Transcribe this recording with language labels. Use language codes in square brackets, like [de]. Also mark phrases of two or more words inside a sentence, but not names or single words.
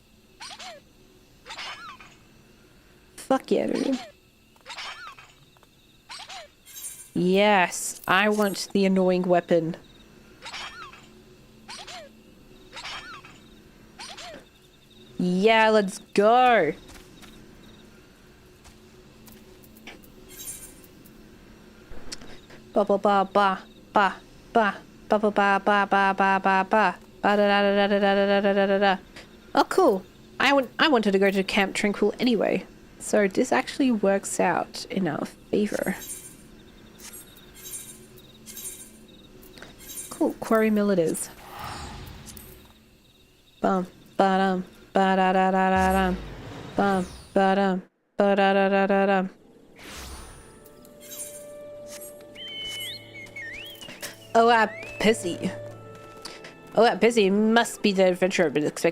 [en] Fuck yeah, dude. Yes, I want the annoying weapon. Yeah, let's go. Ba ba ba ba ba ba ba ba ba ba ba ba ba ba da da da da da da da da da da. Oh, cool. I wanted to go to Camp Tranquil anyway, so this actually works out in our favor. Cool. Quarry Mill it is. Bum ba dum ba da da da da dum bum ba dum ba da da da da dum. Oh, Pissy. Oh, Pissy must be the adventure I've been expecting.